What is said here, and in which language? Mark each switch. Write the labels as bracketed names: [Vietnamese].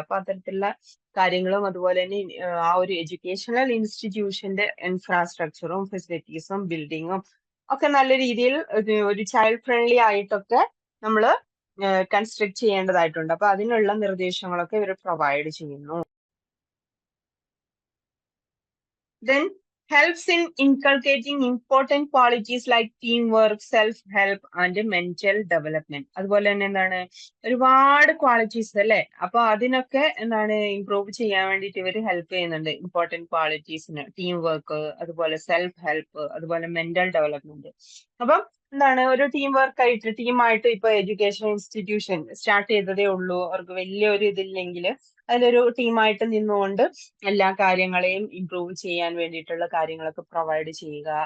[Malayalam] അപ്പൊ അത്തരത്തിലുള്ള കാര്യങ്ങളും അതുപോലെ തന്നെ ആ ഒരു എഡ്യൂക്കേഷണൽ ഇൻസ്റ്റിറ്റ്യൂഷന്റെ ഇൻഫ്രാസ്ട്രക്ചറും ഫെസിലിറ്റീസും ബിൽഡിങ്ങും ഒക്കെ നല്ല രീതിയിൽ ഒരു ചൈൽഡ് ഫ്രണ്ട്ലി ആയിട്ടൊക്കെ നമ്മൾ കൺസ്ട്രക്ട് ചെയ്യേണ്ടതായിട്ടുണ്ട്. അപ്പൊ അതിനുള്ള നിർദ്ദേശങ്ങളൊക്കെ ഇവർ പ്രൊവൈഡ് ചെയ്യുന്നു. [English] Then helps in inculcating important qualities like teamwork, self-help and mental development. [Malayalam] അതുപോലെ തന്നെ എന്താണ് ഒരുപാട് ക്വാളിറ്റീസ് അല്ലേ, അപ്പൊ അതിനൊക്കെ എന്താണ് ഇംപ്രൂവ് ചെയ്യാൻ വേണ്ടിയിട്ട് ഇവർ ഹെൽപ്പ് ചെയ്യുന്നുണ്ട്. ഇമ്പോർട്ടൻറ്റ് ക്വാളിറ്റീസിന് ടീം വർക്ക്, അതുപോലെ സെൽഫ് ഹെൽപ്പ്, അതുപോലെ മെന്റൽ ഡെവലപ്മെന്റ്. അപ്പം എന്താണ് ഒരു ടീം വർക്ക് ആയിട്ട് ടീമായിട്ട് ഇപ്പൊ എഡ്യൂക്കേഷൻ ഇൻസ്റ്റിറ്റ്യൂഷൻ സ്റ്റാർട്ട് ചെയ്തതേ ഉള്ളൂ, അവർക്ക് വലിയൊരു ഇതില്ലെങ്കിൽ അതിലൊരു ടീമായിട്ട് നിന്നുകൊണ്ട് എല്ലാ കാര്യങ്ങളെയും ഇംപ്രൂവ് ചെയ്യാൻ വേണ്ടിയിട്ടുള്ള കാര്യങ്ങളൊക്കെ പ്രൊവൈഡ് ചെയ്യുക.